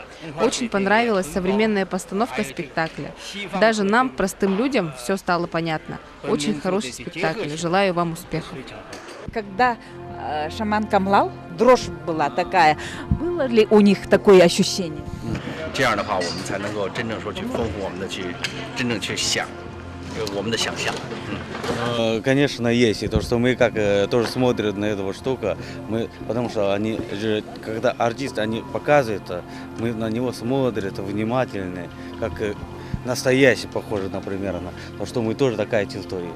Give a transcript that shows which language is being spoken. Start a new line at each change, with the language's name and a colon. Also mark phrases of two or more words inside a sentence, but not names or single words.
Russian: Очень понравилась современная постановка спектакля. Даже нам, простым людям, все стало понятно. Очень хороший спектакль. Желаю вам успехов. Когда шаман камлал, дрожь была такая. Было ли у них такое ощущение?
Chinese: 这样的话，我们才能够真正说去丰富我们的真正去想，我们的想象。
Russian: Конечно, есть. И то, что мы как тоже смотрим на эту штуку, потому что они же, когда артисты они показывают, мы на него смотрим, внимательны, как настоящий, похоже, например, на то, что мы тоже такая чувство есть.